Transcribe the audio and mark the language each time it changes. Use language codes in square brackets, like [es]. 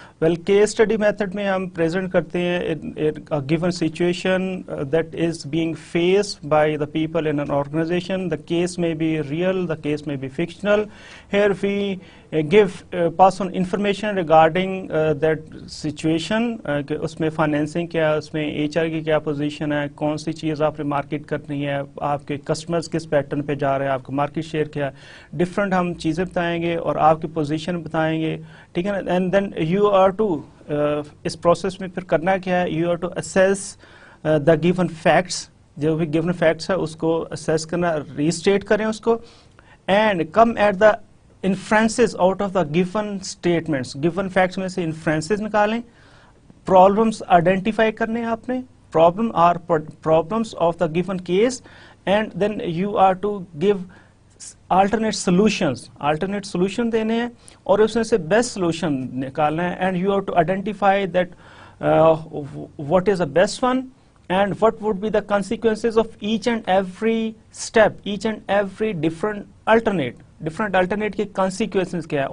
[en] Well, case study method [hi] में हम [en] present करते हैं a given situation that is being faced by the people in an organization. The case may be real, the case may be fictional. Here we pass on information regarding that situation. [hi] कि उसमें financing क्या है, उसमें HR की क्या position है, कौन सी चीज़ आपने market करनी है, आपके customers किस pattern पे जा रहे हैं, आपका market share क्या है, different हम चीज़ें बताएंगे और आपकी position बताएंगे, ठीक है ना? [en] And then you are to [hi] इस process में फिर करना क्या है, [en] you are to assess the given facts. [hi] जो भी given facts है उसको assess करना, restate करें उसको [en] and come at the inferences out of the given statements. Given facts [hi] में से inferences निकालें, [en] problems identify करने आपने, problems of the given case, and then you are to give alternate solution देने हैं और उसमें से best solution निकालना है, and you have to identify that what is the best one and what would be the consequences of each and every step, each and every different alternate के consequences क्या है.